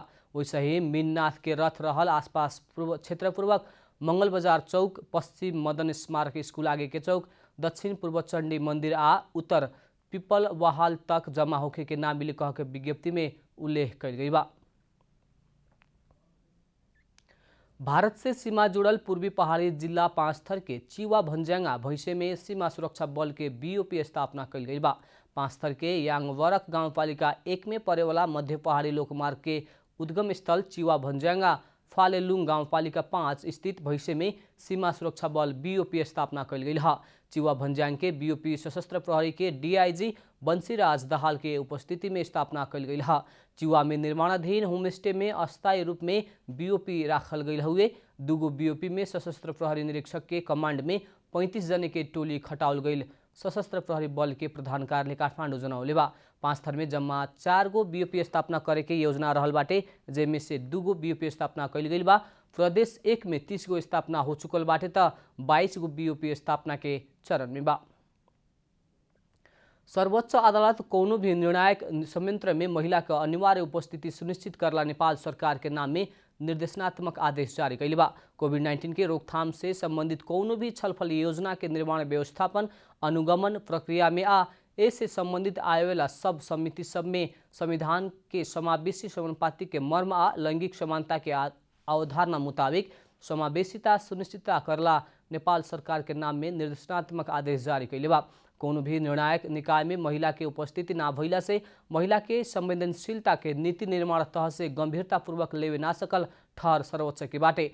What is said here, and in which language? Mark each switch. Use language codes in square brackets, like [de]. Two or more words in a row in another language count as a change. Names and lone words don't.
[bho] वैसे ही मीननाथ के रथ रहल आसपास क्षेत्रपूर्वक मंगल बाजार चौक, पश्चिम मदन स्मारक स्कूल आगे के चौक, दक्षिण पूर्व चंडी मंदिर आ उत्तर पीपल वाहल तक जमा होके के ना मिली कह के विज्ञप्ति में उल्लेख कइल गई बा। भारत से सीमा जुड़ल पूर्वी पहाड़ी जिला पाँचथर के चिवा भन्ज्याङ्गा भैंसे में सीमा सुरक्षा बल के बीओपी स्थापना कइल गई बा। पाँचथर के याङवरक गाउँपालिका 1 में परेवाला मध्य पहाड़ी लोकमार्ग के उद्गम स्थल चिवा भन्ज्याङ्गा फालेलुङ गाउँपालिका 5 स्थित भैंसे में सीमा सुरक्षा बल बीओपी स्थापना कइल गई है। चिवा भन्ज्याङ के बीओपी सशस्त्र प्रहरी के डीआईजी बंशीराज दाहाल के उपस्थिति में स्थापना कइल गई है। चिवा में निर्माणाधीन होमस्टे में अस्थायी रूप में बीओपी राखल गई हुए। दूगो बीओपी में सशस्त्र प्रहरी निरीक्षक के कमांड में 35 जने के टोली खटाउल गई। सशस्त्र प्रहरी बल के प्रधान कार्यालय काठमाडौँ जनौले बा। पाँचथर में जम्मा 4 गो बीओपी स्थापना करे के योजना रहल बाटे, जेमे से 2 गो बीओपी स्थापना कइल गइल बा। प्रदेश 1 में 30 गो स्थापना हो चुकल बाटे त 22 गो बीओपी स्थापना के चरण में बा। सर्वोच्च अदालत कोनो भी निर्णायक संयंत्र में महिला का अनिवार्य उपस्थिति सुनिश्चित करला नेपाल सरकार के नाम में निर्देशनात्मक आदेश जारी कइले बा। कोविड-19 के रोकथाम से संबंधित कोनो भी छलफल योजना के निर्माण, व्यवस्थापन, अनुगमन प्रक्रिया में आ ऐसे संबंधित आएवाला सब समिति सब में संविधान के समावेशी समानुपाती के मर्म आ लैंगिक समानता के अवधारणा मुताबिक समावेशिता सुनिश्चित करला नेपाल सरकार के नाम में निर्देशनात्मक आदेश जारी कइले बा। कोनो भी निर्णायक निकाय में महिला के उपस्थिति ना भइला से महिला के संवेदनशीलता के नीति निर्माण तह से गंभीरतापूर्वक लेवे ना सकल ठहर सर्वोच्च के बाटे।